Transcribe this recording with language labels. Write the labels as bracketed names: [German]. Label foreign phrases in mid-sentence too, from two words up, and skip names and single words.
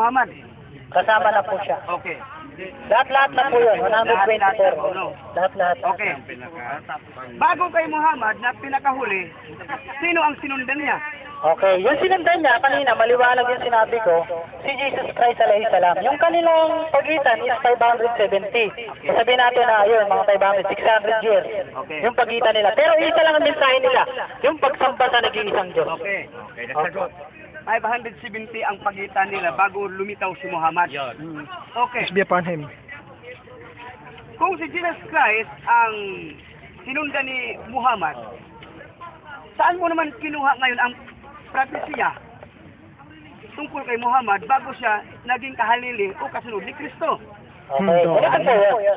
[Filipino] Kasama na po siya. Okay. Lahat-lahat na po yun, 124. Lahat-lahat. Okay. Bago kay Muhammad na pinakahuli, sino ang sinundan niya? Okay, yung sinundan niya kanina, maliwanag yung sinabi ko, si Jesus Christ [Arabic] عليه السلام. [Filipino] Yung kanilang pagitan is 570. Sabihin natin na yun, mga 600 years. Okay. Yung pagitan nila. Pero isa lang ang mensahe nila, yung pagsamba sa nag-iisang Diyos. Okay. Okay, nasagot. 570 ang pagitan nila bago lumitaw si Muhammad. Okay. [English] be upon him. [Filipino] Kung si Jesus Christ ang sinundan ni Muhammad, saan mo naman kinuha ngayon ang propesya tungkol kay Muhammad bago siya naging kahalili o kasunod ni Kristo? Okay, ganito po yun.